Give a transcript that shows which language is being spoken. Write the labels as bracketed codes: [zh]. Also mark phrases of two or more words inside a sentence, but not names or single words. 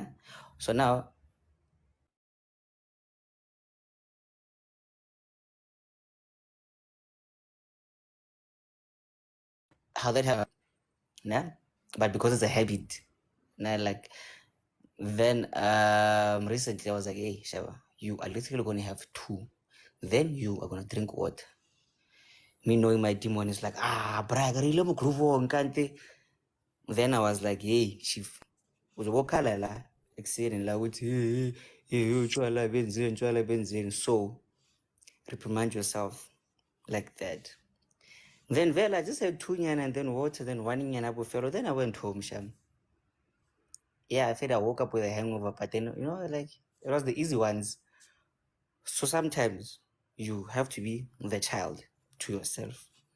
[en] So now how that happens, nah, but because it's a habit, nah, like then recently I was like, hey, Shaba, you are literally gonna have two, then you are gonna drink water. Me knowing my demon is like, [nso] bragarile mo groove nkante. [en] Then I was like, hey, chief, [zu] uzobokhala la ekuseni la uthi hey utshwala benzeni utshwala benzeni. [en] So reprimand yourself like that. Then vela I just had 2 nyana and then water, then 1 nyana buffalo. Then I went home, sham. Yeah, I said I woke up with a hangover, but then like it was the easy ones. So sometimes you have to be the child to yourself.